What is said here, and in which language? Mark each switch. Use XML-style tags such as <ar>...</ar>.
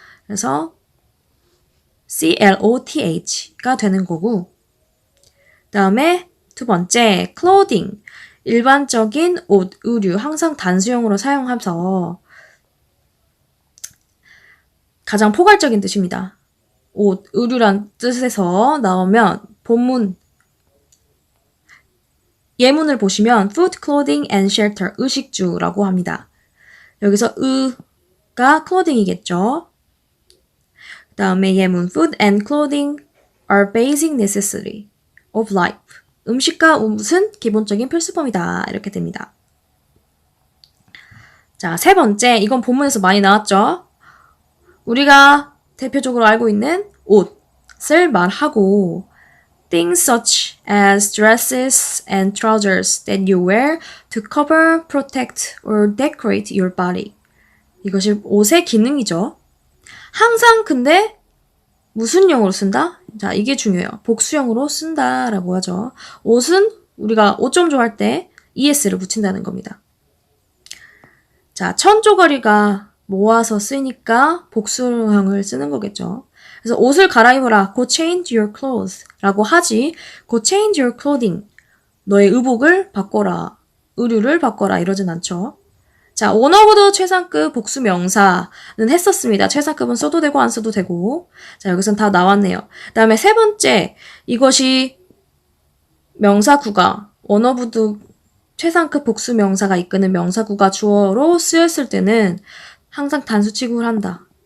<ko>그래서 cloth가 되는 거고 다음에 두 번째 clothing, 일반적인 옷, 의류, 항상 단수형으로 사용하면서 가장 포괄적인 뜻입니다. 옷, 의류란 뜻에서 나오면 본문 예문을 보시면 food, clothing and shelter, 의식주라고 합니다. 여기서 의가 clothing이겠죠. 그 다음에 예문</ko> <en>food and clothing are basic necessity of life.</en> <ko>음식과 옷은 기본적인 필수품이다. 이렇게 됩니다. 자, 세 번째, 이건 본문에서 많이 나왔죠. 우리가 대표적으로 알고 있는 옷을 말하고</ko> <en>things such as dresses and trousers that you wear to cover, protect, or decorate your body.</en> <ko>이것이 옷의 기능이죠. 항상 근데 무슨 용어로 쓴다? 자, 이게 중요해요. 복수형으로 쓴다라고 하죠. 옷은 우리가 옷 좀 좋아할 때 es를 붙인다는 겁니다. 자, 천조가리가 모아서 쓰니까 복수형을 쓰는 거겠죠. 그래서 옷을 갈아입어라.</ko> <en>Go change your clothes 라고 하지. Go change your clothing.</en> <ko>너의 의복을 바꿔라. 의류를 바꿔라. 이러진 않죠. 자, 원어보드 최상급 복수 명사는 했었습니다. 최상급은 써도 되고 안 써도 되고. 자, 여기선 다 나왔네요. 그 다음에 세 번째, 이것이 명사구가 원어보드 최상급 복수 명사가 이끄는 명사구가 주어로 쓰였을 때는 항상 단수 취급을 한다.</ko>